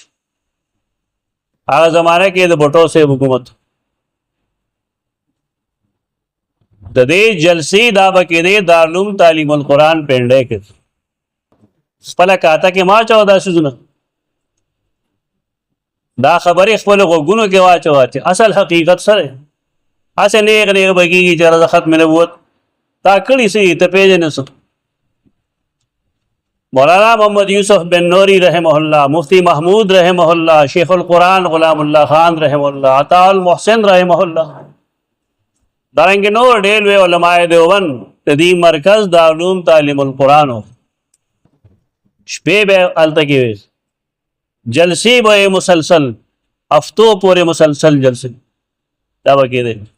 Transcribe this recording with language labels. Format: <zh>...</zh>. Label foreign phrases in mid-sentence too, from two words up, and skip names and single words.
<ps>هغه زمانه کې د بټو صاحب حکومت د دې جلسې دا به کېدې دارالعلوم تعلیم القرآن پنډۍ کې، خپله کاته کې ما چوه دا څیزونه، دا خبرې خپلو غوږونو کې واچوه چې اصل حقیقت سره هسې نیغ نیغ به کېږي چې د ختم نبوت تا کړي څه ته پېژنې څه. مولانا محمد یوسف بن نوری</ps> <ar>رحمہ اللہ،</ar> <ps>مفتی محمود</ps> <ar>رحمہ اللہ،</ar> <ps>شیخ القرآن غلام اللہ خان</ps> <ar>رحمہ اللہ،</ar> <ps>عطا المحسن</ps> <ar>رحمہ اللہ،</ar> <ps>دارنګې نور ډېر لوی علماء دیوبند د دې مرکز دارالعلوم تعلیم القرآن و. شپې به هلته کې وي، جلسې به یې مسلسل هفتو پورې مسلسل جلسې دا به کېدی.</ps>